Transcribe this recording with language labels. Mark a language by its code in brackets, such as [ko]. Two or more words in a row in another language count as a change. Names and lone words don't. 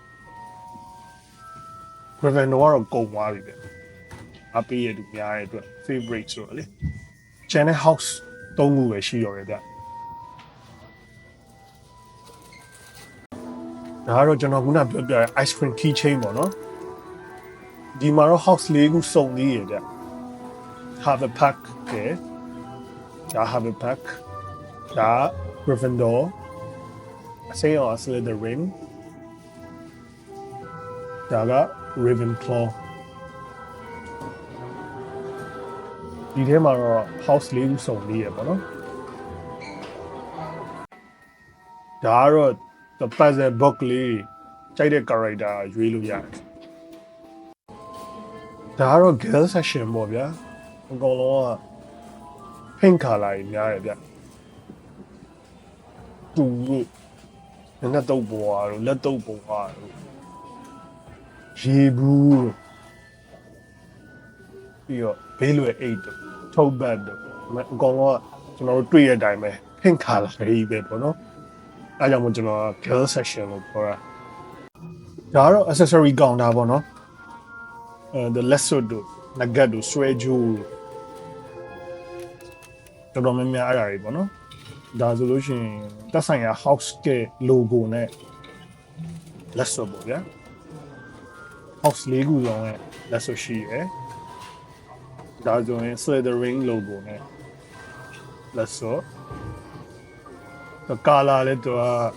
[my] Gryffindor ကတော့ကုန်သွားပြီပဲအပေးရတူများတဲ့အတွက် favorite ဆိုတော့လေChannel House သုံးခုပဲရှိတော့တယ်ဗျ ဒါကတော့ကျွန်တော်ခုနပြောပြတဲ့ [en] ice cream keychain [my] ပေါ့နော်ဒီမှာတော့ house လေးခုစုံသေးရဗျ [en] have a pack [my] ပဲဒါ [en] have a pack [my] ဒါ Gryffindor အစိမ်းရော Slytherin ဒါက Ravenclaw ဒီထဲမှာတော့ house ၄ခုစုံလေးရပေါ့နော်ဒါကတော့ [en] the puzzle book [my] လေးကြိုက်တဲ့ character ရွေးလို့ရတယ်ဒါကတော့ [en] girl section [my] ပေါ့ဗျာအကောင်လုံးက [en] pink color [my] ကြီးများတယ်ဗျ တူလို့ငါးတုပ်ပေါ်တို့လက်တုပ်ပေါ်တို့ရေဘူးပြီးတော့ဘေးလွယ်အိတ်တို့ထုတ်ဘတ်တို့အကောင်လုံးကကျွန်တော်တို့တွေ့ရတဲ့အတိုင်းပဲ [en] pink color [my] ကြီးပဲပေါ့နော်အဲကြောင့်မို့ကျွန်တော် [en] girl section [my] လို့ခေါ်တာဒါကတော့ accessory ကောင်တာပေါ့နော် [en] the lasso [my] တို့ nugget တို့ဆွဲကြိုး တော်တော်များများအဲ့ဒါတွေပေါ့နော်ဒါဆိုလို့ရှိရင်တက်ဆိုင်ရာ house က logo နဲ့ lasso ပေါ့ဗျာ house လေးခုလုံးနဲ့ lasso ရှိရယ်ဒါဆိုရင် Slytherin logo နဲ့ lasso ကာလာလည်းသူက